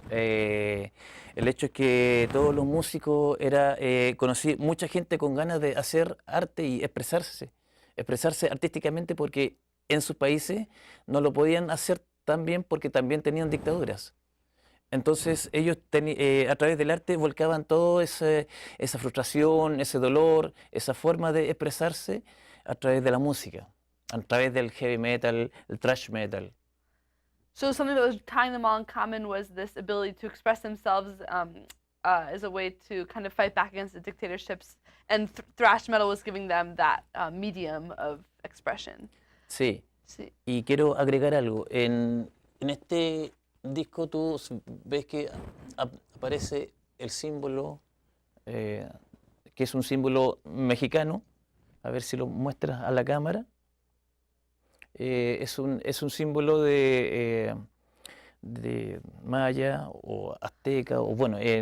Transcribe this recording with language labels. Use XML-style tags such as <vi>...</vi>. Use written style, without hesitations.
<es>El hecho es que todos los músicos conocí mucha gente con ganas de hacer arte y expresarse artísticamente, porque en sus países no lo podían hacer tan bien porque también tenían dictaduras. Entonces ellos a través del arte volcaban toda esa frustración, ese dolor, esa forma de expresarse a través de la música, a través del heavy metal, el thrash metal.</es> <en>So something that was tying them all in common was this ability to express themselves as a way to kind of fight back against the dictatorships, and thrash metal was giving them that medium of expression.</en> <es>Sí. Sí. Y quiero agregar algo. En este disco tú ves que aparece el símbolo, que es un símbolo mexicano. A ver si lo muestras a la cámara. Es un símbolo de maya o azteca, o bueno.</es>